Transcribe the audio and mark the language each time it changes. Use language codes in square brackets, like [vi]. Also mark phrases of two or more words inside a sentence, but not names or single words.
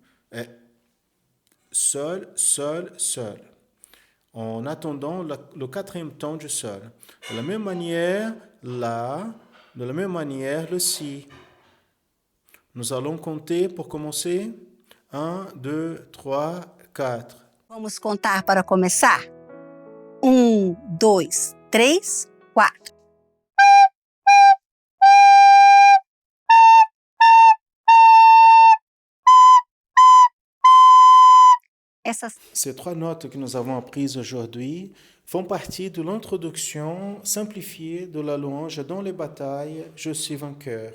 [fr] Sol, sol, sol. En attendant le quatrième temps du sol. De la même manière, la, de la même manière, le si. Nous allons compter pour commencer. 1, 2, 3, 4. [pt] Vamos contar para começar? 1, 2, 3, 4. [fr] Ces trois notes que nous avons apprises aujourd'hui font partie de l'introduction simplifiée de la louange dans les batailles, je suis vainqueur.